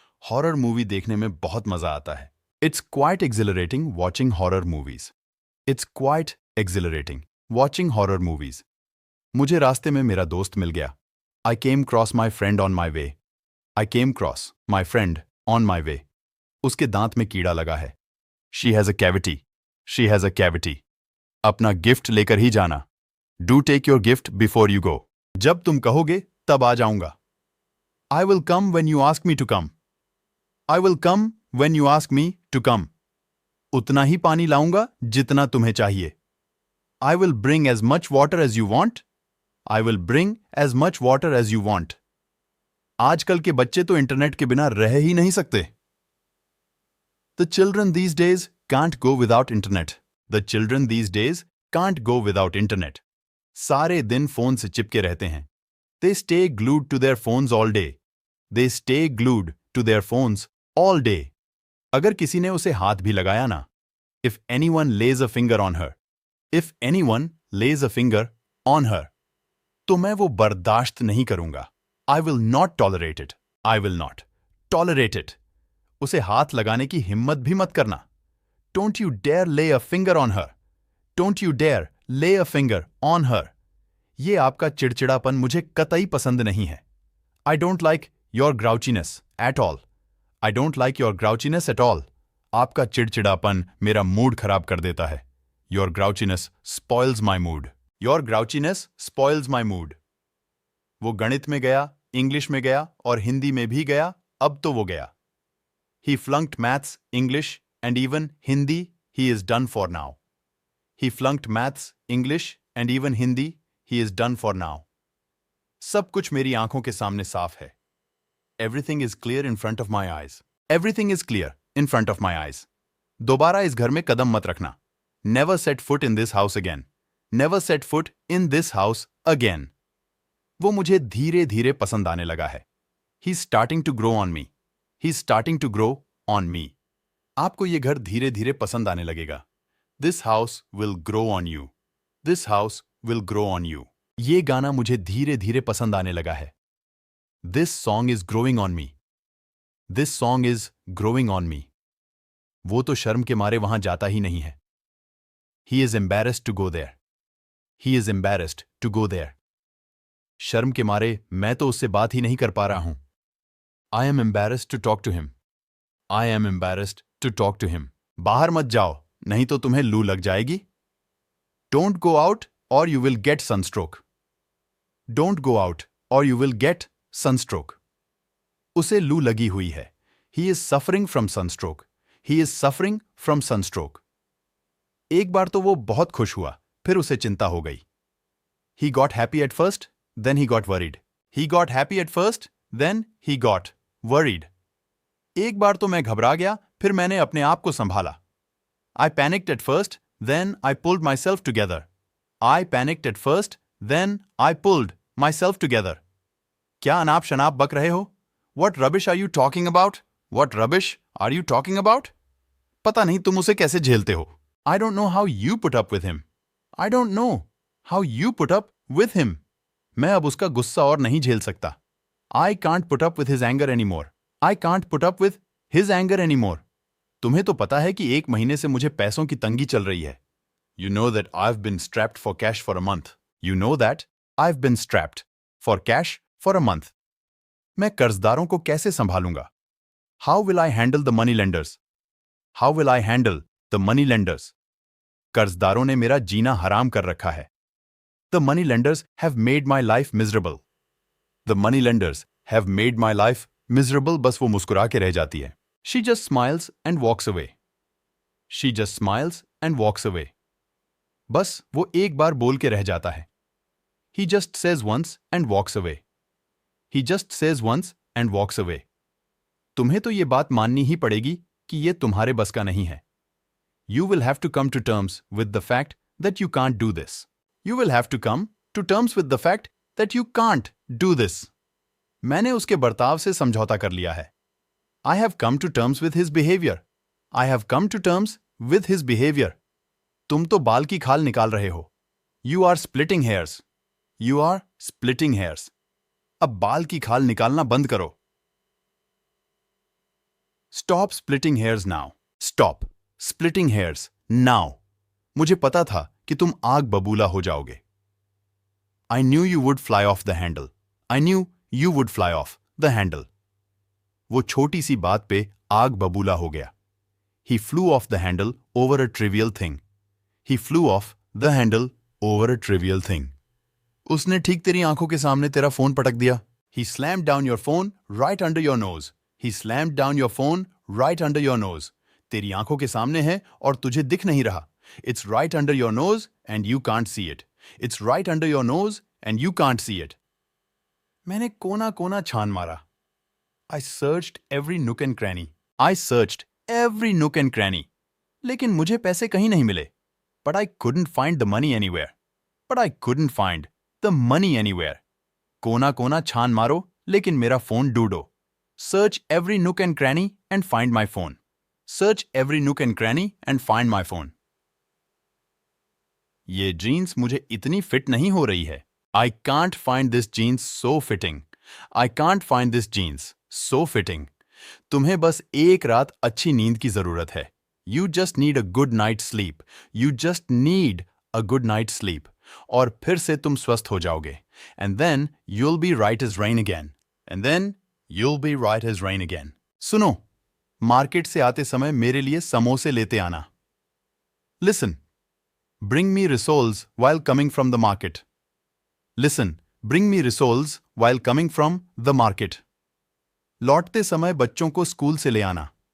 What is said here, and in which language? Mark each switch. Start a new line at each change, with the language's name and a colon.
Hindi: Horror movie देखने में बहुत मजा आता है.
English: It's quite exhilarating watching horror movies. It's quite exhilarating watching horror movies.
Hindi: मुझे रास्ते में मेरा दोस्त मिल गया.
English: I came across my friend on my way. I came across my friend on my way.
Hindi: उसके दांत में कीड़ा लगा है.
English: She has a cavity. She has a cavity.
Hindi: अपना गिफ्ट लेकर ही जाना.
English: Do take your gift before you go.
Hindi: जब तुम कहोगे तब आ जाऊंगा.
English: I will come when you ask me to come. I will come when you ask me to come.
Hindi: उतना ही पानी लाऊंगा जितना तुम्हें चाहिए.
English: I will bring as much water as you want. I will bring as much water as you want.
Hindi: आजकल के बच्चे तो इंटरनेट के बिना रह ही नहीं सकते.
English: The children these days can't go without internet. The children these days can't go without internet.
Hindi: सारे दिन फोन से चिपके रहते हैं.
English: They stay glued to their phones all day. They stay glued to their phones all day.
Hindi: अगर किसी ने उसे हाथ भी लगाया ना.
English: If anyone lays a finger on her. If anyone lays a finger on her.
Hindi: तो मैं वो बर्दाश्त नहीं करूंगा.
English: I will not tolerate it. I will not tolerate it.
Hindi: उसे हाथ लगाने की हिम्मत भी मत करना.
English: Don't you dare lay a finger on her. Don't you dare lay a finger on her.
Hindi: ये आपका चिड़चिड़ापन मुझे कतई पसंद नहीं है.
English: I don't like your grouchiness at all. I don't like your grouchiness at all.
Hindi: आपका चिड़चिड़ापन मेरा मूड खराब कर देता है.
English: Your grouchiness spoils my mood. Your grouchiness spoils my mood.
Hindi: वो गणित में गया, इंग्लिश में गया और हिंदी में भी गया, अब तो वो गया.
English: He flunked maths, English and even Hindi. He is done for now. He flunked maths, English and even Hindi. He is done for now.
Hindi: सब कुछ मेरी आंखों के सामने साफ है.
English: Everything is clear in front of my eyes. Everything is clear in front of my eyes.
Hindi: दोबारा इस घर में कदम मत रखना.
English: Never set foot in this house again. Never set foot in this house again.
Hindi: वो मुझे धीरे धीरे पसंद आने लगा है.
English: He's starting to grow on me. He's starting to grow on me.
Hindi: आपको ये घर धीरे धीरे पसंद आने लगेगा.
English: This house will grow on you. This house will grow on you.
Hindi: ये गाना मुझे धीरे धीरे पसंद आने लगा है.
English: This song is growing on me. This song is growing on me.
Hindi: वो तो शर्म के मारे वहां जाता ही नहीं है.
English: He is embarrassed to go there. He is embarrassed to go there.
Hindi: शर्म के मारे मैं तो उससे बात ही नहीं कर पा रहा हूं.
English: I am embarrassed to talk to him. I am embarrassed to talk to him.
Hindi: बाहर मत जाओ, नहीं तो तुम्हें लू लग जाएगी.
English: Don't go out or you will get sunstroke. Don't go out or you will get sunstroke.
Hindi: उसे लू लगी हुई है.
English: He is suffering from sunstroke. He is suffering from sunstroke.
Hindi: एक बार तो वो बहुत खुश हुआ, फिर उसे चिंता हो गई.
English: He got happy at first, then he got worried. He got happy at first, then he got worried.
Hindi: एक बार तो मैं घबरा गया, फिर मैंने अपने आप को संभाला.
English: I panicked at first, then I pulled myself together. I panicked at first, then I pulled myself together.
Hindi: क्या अनाप शनाप बक रहे हो?
English: What rubbish are you talking about? What rubbish are you talking about?
Hindi: पता नहीं तुम उसे कैसे झेलते हो.
English: I don't know how you put up with him. I don't know how you put up with him.
Hindi: मैं अब उसका गुस्सा और नहीं झेल सकता.
English: I can't put up with his anger anymore. I can't put up with his anger anymore.
Hindi: तुम्हें तो पता है कि 1 महीने से मुझे पैसों की तंगी चल रही है.
English: You know that I've been strapped for cash for a month. You know that I've been strapped for cash for a month.
Hindi: मैं कर्जदारों को कैसे संभालूंगा?
English: How will I handle the money lenders? How will I handle the money lenders?
Hindi: कर्जदारों ने मेरा जीना हराम कर रखा है.
English: The money lenders have made my life miserable. The money lenders have made my life miserable.
Hindi: बस वो मुस्कुरा के रह जाती है.
English: She just smiles and walks away. She just smiles and walks away.
Hindi: बस वो एक बार बोल के रह जाता है.
English: He just says once and walks away. He just says once and walks away.
Hindi: तुम्हें तो ये बात माननी ही पड़ेगी कि ये तुम्हारे बस का नहीं है.
English: You will have to come to terms with the fact that you can't do this. You will have to come to terms with the fact that you can't do this.
Hindi: मैंने उसके बर्ताव से समझौता कर लिया है.
English: I have come to terms with his behavior. I have come to terms with his behavior.
Hindi: तुम तो बाल की खाल निकाल रहे हो.
English: You are splitting hairs. You are splitting hairs.
Hindi: अब बाल की खाल निकालना बंद करो।
English: Stop splitting hairs now. Stop splitting hairs now.
Hindi: मुझे पता था कि तुम आग बबूला हो जाओगे।
English: I knew you would fly off the handle. I knew you would fly off the handle.
Hindi: वो छोटी सी बात पे आग बबूला हो गया।
English: He flew off the handle over a trivial thing. He flew off the handle over a trivial thing.
Hindi: उसने ठीक तेरी आंखों के सामने तेरा फोन पटक दिया।
English: He slammed down your phone right under your nose. He slammed down your phone right under your nose.
Hindi: तेरी आंखों के सामने है और तुझे दिख नहीं रहा।
English: It's right under your nose and you can't see it. It's right under your nose and you can't see it.
Hindi: मैंने कोना कोना छान मारा।
English: I searched every nook and cranny. I searched every nook and cranny.
Hindi: लेकिन मुझे पैसे कहीं नहीं मिले।
English: But I couldn't find the money anywhere. But I couldn't find the money anywhere.
Hindi: कोना कोना छान मारो, लेकिन मेरा फोन ढूंढो।
English: Search every nook and cranny and find my phone. Search every nook and cranny and find my phone.
Hindi: ये jeans मुझे इतनी फिट नहीं हो रही है।
English: I can't find this jeans so fitting. I can't find this jeans so fitting.
Hindi: तुम्हें बस एक रात अच्छी नींद की जरूरत है।
English: You just need a good night's sleep. You just need a good night's sleep.
Hindi: और फिर से तुम स्वस्थ हो जाओगे।
English: And then you'll be right as rain again. And then you'll be right as rain again.
Hindi: सुनो, मार्केट से आते समय मेरे लिए समोसे लेते आना।
English: Listen, bring me rissoles while coming from the market. Listen, bring me rissoles while coming from the market.
Hindi: लौटते समय बच्चों को स्कूल से ले आना।